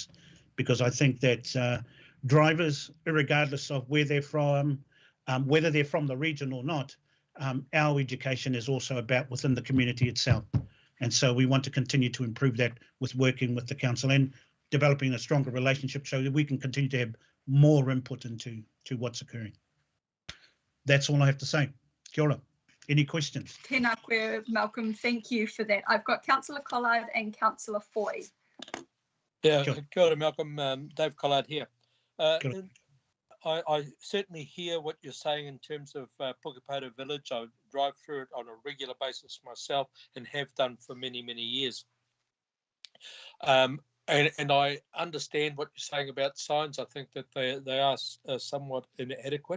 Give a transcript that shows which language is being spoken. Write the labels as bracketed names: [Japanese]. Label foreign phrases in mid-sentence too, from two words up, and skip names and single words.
[English] Because I think that drivers, regardless of where they're from, whether they're from the region or not, our education is also about within the community itself. And so we want to continue to improve that with working with the council and developing a stronger relationship so that we can continue to have more input into what's occurring. That's all I have to say. [Māori] Kia ora. [English] Any questions? [Māori] Tēnā koe, Malcolm. [English] Thank you for that. I've got Councillor Collard and Councillor Foy. Yeah, Sure. [Māori] kia ora, [English] Malcolm. Dave Collard here. [Māori] Kia ora. [English] I certainly hear what you're saying in terms of Pukepoto Village. I drive through it on a regular basis myself and have done for many, many years. And I understand what you're saying about signs. I think that they are somewhat inadequate.